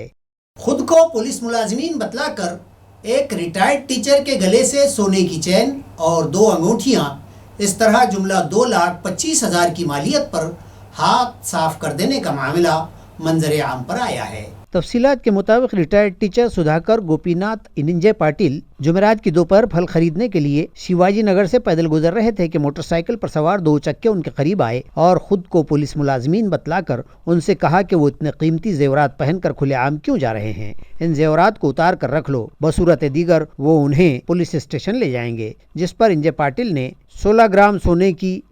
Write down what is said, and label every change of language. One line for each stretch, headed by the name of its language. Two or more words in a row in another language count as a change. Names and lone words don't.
Urdu: خود کو پولیس ملازمین بتلا کر ایک ریٹائرڈ ٹیچر کے گلے سے سونے کی چین اور 2 انگوٹھیاں، اس طرح جملہ 2,25,000 کی مالیت پر ہاتھ صاف کر دینے کا معاملہ منظر عام پر آیا ہے۔ تفصیلات کے مطابق ریٹائرڈ ٹیچر سدھاکر گوپی ناتھ اننجے پاٹل جمعرات کی دوپہر پھل خریدنے کے لیے شیواجی نگر سے پیدل گزر رہے تھے کہ موٹر سائیکل پر سوار 2 چکے ان کے قریب آئے اور خود کو پولیس ملازمین بتلا کر ان سے کہا کہ وہ اتنے قیمتی زیورات پہن کر کھلے عام کیوں جا رہے ہیں، ان زیورات کو اتار کر رکھ لو، بصورت دیگر وہ انہیں پولیس اسٹیشن لے جائیں گے، جس پر انجے پاٹل نے 16 گرام سونے کی